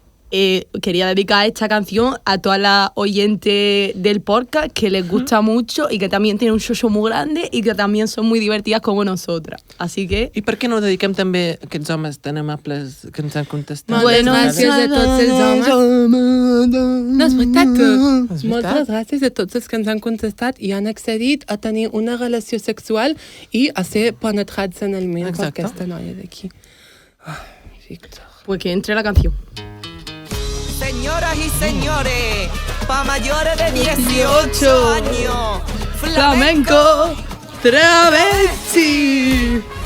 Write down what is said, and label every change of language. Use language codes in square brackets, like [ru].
[es] quería dedicar esta canción a todas las oyentes del podcast que les gusta mucho y que también tienen un show muy grande y que también son muy divertidas como nosotras. Así que... [ca] I per què no dediquem també a aquests homes tan amables que ens han contestat? Moltes gràcies a tots els homes. No, és veritat. Moltes gràcies a tots els que ens han contestat i han accedit a tenir una relació sexual i a ser penetrats en el meu per aquesta noia d'aquí. Víctor. [es] Pues que entre la canción. Señoras y señores, pa' mayores de 18 años, Flamenco travesti.